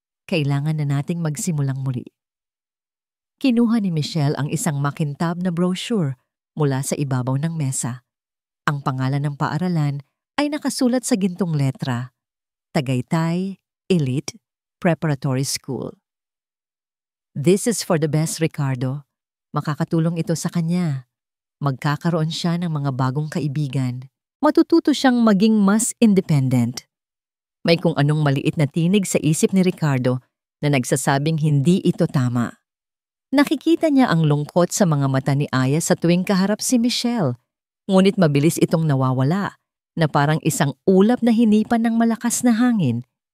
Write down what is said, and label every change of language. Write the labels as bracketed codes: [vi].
[tl] "Kailangan na nating magsimulang muli." Kinuha ni Michelle ang isang makintab na brochure mula sa ibabaw ng mesa. Ang pangalan ng paaralan ay nakasulat sa gintong letra, Tagaytay Elite Preparatory School. [en] "This is for the best, Ricardo." [tl] Makakatulong ito sa kanya. Magkakaroon siya ng mga bagong kaibigan. Matututo siyang maging mas independent. May kung anong maliit na tinig sa isip ni Ricardo na nagsasabing hindi ito tama. Nakikita niya ang lungkot sa mga mata ni Aya sa tuwing kaharap si Michelle, ngunit mabilis itong nawawala na parang isang ulap na hinipan ng malakas na hangin.